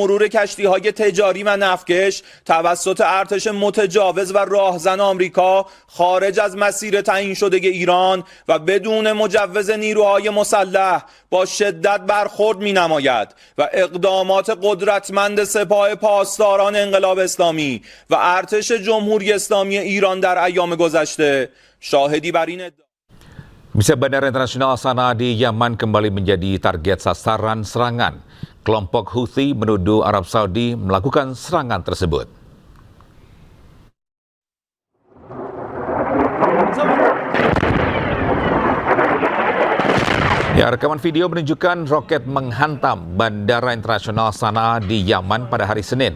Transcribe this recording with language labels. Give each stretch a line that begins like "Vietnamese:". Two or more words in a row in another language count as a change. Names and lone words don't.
Persian: مرور کشتی‌های تجاری و نفتکش توسط ارتش متجاوز و راهزن آمریکا خارج از مسیر تعیین شده ایران و بدون مجوز نیروهای مسلح با شدت برخورد می‌نماید و اقدامات قدرتمند سپاه پاسداران انقلاب اسلامی و ارتش جمهوری اسلامی ایران در ایام گذشته شاهدی بر این ادعا.
Indonesian: Misi Bandara Internasional Sanaa di Yaman kembali menjadi target sasaran serangan. Kelompok Houthi menuduh Arab Saudi melakukan serangan tersebut. Ya, rekaman video menunjukkan roket menghantam Bandara Internasional Sanaa di Yaman pada hari Senin.